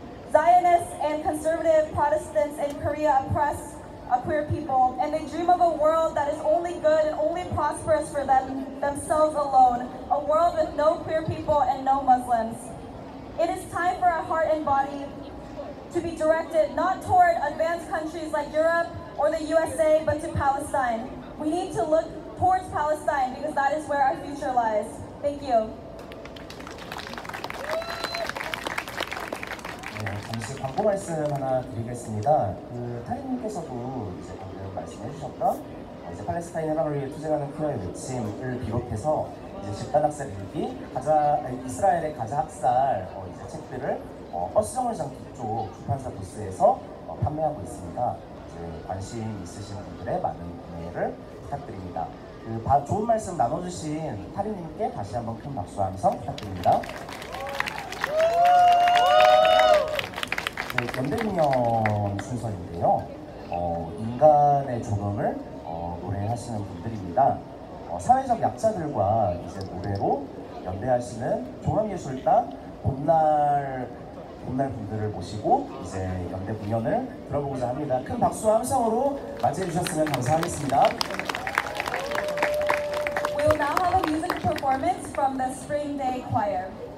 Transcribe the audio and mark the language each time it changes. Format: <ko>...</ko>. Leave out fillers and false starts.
<en>Zionists and conservative Protestants in Korea oppress queer people, and they dream of a world that is only good and only prosperous for themselves alone, a world with no queer people and no Muslims. It is time for our heart and body to be directed not toward advanced countries like Europe or the USA, but to Palestine. We need to look towards Palestine because that is where our future lies. Thank you.</en> <ko>잠시 광고 말씀 하나 드리겠습니다. 타리님께서도 이제 방금 말씀해주셨던 이제 팔레스타인 해방을 위해 투쟁하는 퀴어의 외침을 비롯해서 이제 집단학살 일기, 이스라엘의 가자 학살 이제 책들을 버스 정류장 뒤쪽 출판사 부스에서 판매하고 있습니다. 이제 관심 있으신 분들의 많은 구매를 부탁드립니다. 좋은 말씀 나눠주신 타리님께 다시 한번 큰 박수 함성 부탁드립니다. 연대공연 순서인데요. 인간의 존엄을 노래하시는 분들입니다. 사회적 약자들과 이제 노래로 연대하시는 종합예술단 봄날 분들을 모시고 이제 연대 공연을 들어보고자 합니다. 큰 박수와 함성으로 맞이해 주셨으면 감사하겠습니다.</ko> <en>We will now have a music performance from the Spring Day Choir.</en>